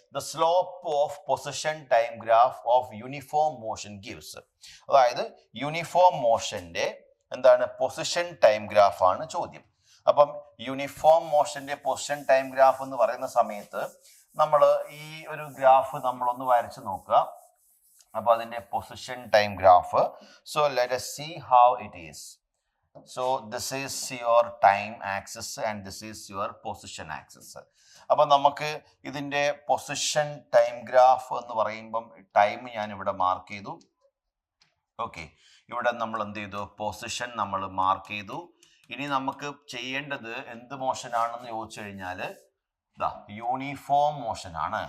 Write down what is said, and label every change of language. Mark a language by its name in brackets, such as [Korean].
[English] The slope of position time graph of uniform motion gives. [Malayalam] അതായത് uniform മോഷന്റെ എന്താണ് position time graph ആണ് ചോദ്യം. അപ്പം യൂണിഫോം മോഷന്റെ പൊസിഷൻ ടൈം ഗ്രാഫ് എന്ന് പറയുന്ന സമയത്ത് നമ്മൾ ഈ ഒരു ഗ്രാഫ് നമ്മളൊന്ന് വരച്ച് നോക്കുക. അപ്പൊ അതിന്റെ position time graph. [English] So let us see how it is. So this is your time axis and this is your position axis. [Malayalam] അപ്പൊ നമുക്ക് ഇതിന്റെ പൊസിഷൻ ടൈം ഗ്രാഫ് എന്ന് പറയുമ്പം ടൈം ഞാൻ ഇവിടെ മാർക്ക് ചെയ്തു. ഓക്കെ, ഇവിടെ നമ്മൾ എന്ത് ചെയ്തു? പൊസിഷൻ നമ്മൾ മാർക്ക് ചെയ്തു. ഇനി നമുക്ക് ചെയ്യേണ്ടത് എന്ത് മോഷൻ ആണെന്ന് ചോദിച്ചു കഴിഞ്ഞാൽ യൂണിഫോം മോഷൻ ആണ്.